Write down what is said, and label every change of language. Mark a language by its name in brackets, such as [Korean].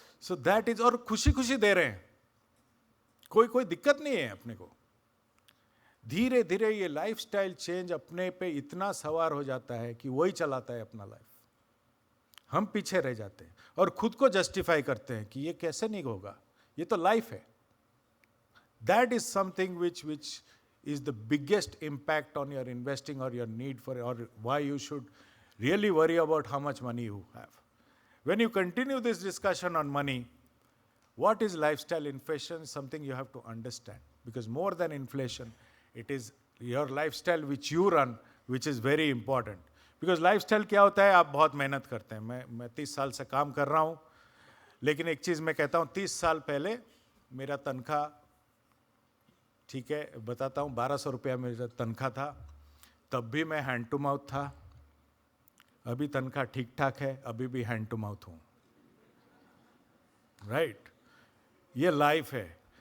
[Hindi] So that is, और खुशी खुशी दे रहे हैं, कोई दिक्कत नहीं है अपने को. धीरे धीरे ये लाइफस्टाइल चेंज अपने पे इतना सवार हो जाता है कि वही चलाता है अपना लाइफ. हम पीछे रह जाते हैं और खुद को जस्टिफाई करते हैं कि ये कैसे नहीं होगा, ये तो लाइफ है. [English] That is something which is the biggest impact on your investing or your need for, or why you should really worry about how much money you have. When you continue this discussion on money, what is lifestyle inflation? Something you have to understand, because more than inflation, it is your lifestyle which you run, which is very important. [Hindi] Because lifestyle क्या होता है, आप बहुत मेहनत करते हैं. मैं 30 साल से काम कर रहा हूँ, लेकिन एक चीज़ मैं कहता हूँ, 30 साल पहले मेरा तनख्वाह, ठीक है बताता हूँ, 1200 रुपया मेरा तनख्वाह था. तब भी मैं हैंड टू माउथ था. अभी तनख्वाह ठीक ठाक है, अभी भी हैंड टू माउथ हूँ, राइट? ये लाइफ है.